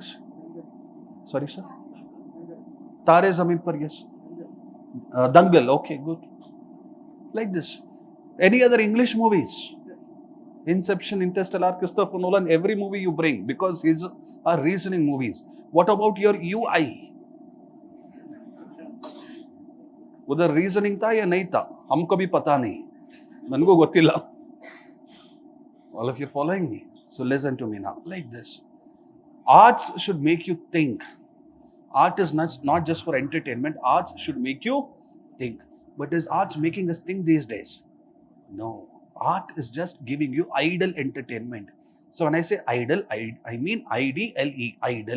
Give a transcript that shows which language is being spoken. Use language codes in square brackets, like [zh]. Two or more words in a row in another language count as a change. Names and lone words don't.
[en] Sorry, sir? Tare Zameen Par, yes. Dangal, okay, good. Like this. Any other English movies? Inception, Interstellar, Christopher Nolan, every movie you bring, because his are reasoning movies. What about your UI? [hi] उधर रीजनिंग था या नहीं था हमको भी पता नहीं [kn] ನನಗೂ ಗೊತ್ತಿಲ್ಲ. [en] All of you following me? So listen to me now. Like this. Arts should make you think. Art is not just for entertainment. Arts should make you think. But is arts making us think these days? No. Art is just giving you idle entertainment. So when I say idle, I mean IDLE, idle.